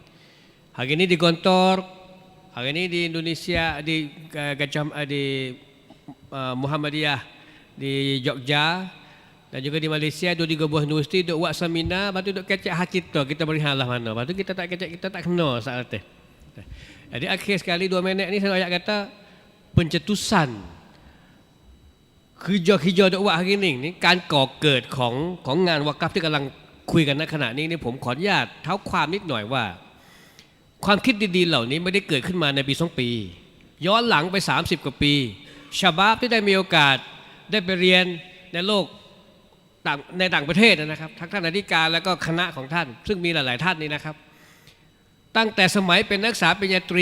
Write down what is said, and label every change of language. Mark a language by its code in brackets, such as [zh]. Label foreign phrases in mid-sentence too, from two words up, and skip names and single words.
[ms] Hari ni di Gontor, hari ni di Indonesia di Muhammadiyah di Jogja dan juga di Malaysia 2-3 buah universiti duk buat seminar, lepas tu duk kecek hak kita berihanlah mana. Lepas tu kita tak kecek, kita tak kena saat tu. Jadi akhir sekali 2 minit ni saya ayat kata pencetusan kerja [th] ดอกว่าhariนี่การก่อเกิดของงานวากัฟที่กำลังคุยกันณขณะนี้นี่ผมขออนุญาตเท้าความนิดหน่อยว่าความคิดดีๆเหล่านี้ไม่ได้เกิดขึ้นมาในปี2 ปีย้อนหลังไป 30 กว่าปีชาบาบที่ได้มีโอกาสได้ไปเรียนในโลกในต่างประเทศนะครับทั้งท่านอธิการแล้วก็คณะของท่านซึ่งมีหลายๆท่านนี่นะครับตั้งแต่สมัยเป็นนักศึกษาปริญญาตรี